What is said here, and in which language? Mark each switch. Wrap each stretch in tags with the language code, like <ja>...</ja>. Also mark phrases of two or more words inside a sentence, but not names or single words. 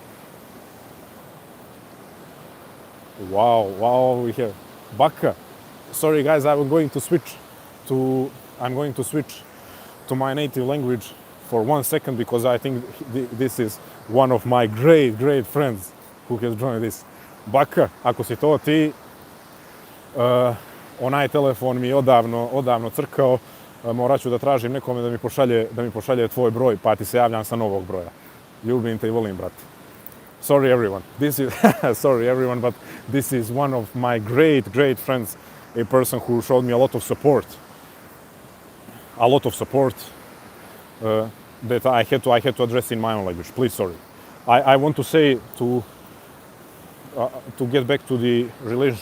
<en>Wow, we have Baka. Sorry guys, I'm going to switch to my native language for 1 second because I think this is one of my great friends who has joined this.</en> <bs>Baka, ako si to ti, onaj telefon mi je odavno crkao, morat ću da tražim nekome da mi pošalje tvoj broj, pa ti se javljam sa novog broja. Ljubim te I volim, brate.</bs> <en>Sorry everyone. Sorry everyone, but this is one of my great friends, a person who showed me a lot of support that I had to address in my own language. Please, sorry. I want to say to get back to the relationship.</en>